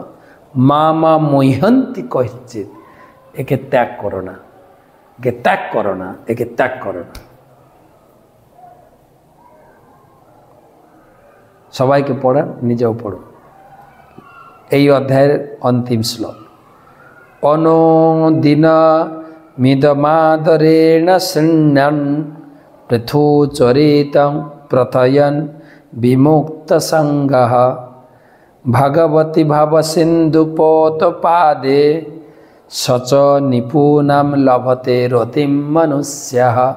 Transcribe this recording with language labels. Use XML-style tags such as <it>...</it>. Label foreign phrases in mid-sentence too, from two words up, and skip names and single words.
<sa>মা মহ্যন্তি কহিচিত।</sa> <bn>একে ত্যাগ করো না। সবাইকে পড়ান, নিজেও পড়ুন। এই অধ্যায়ের অন্তিম শ্লোক।</bn> <sa>অনুদিন মিদমাদরেণ শৃণ্যন পৃথুচরিতং প্রথয়ন বিমুক্ত সঙ্গঃ ভগবতি ভবসিন্ধুপোতপাদে সচ নিপুণাম লভতে রতিম মনুষ্যঃ।</sa>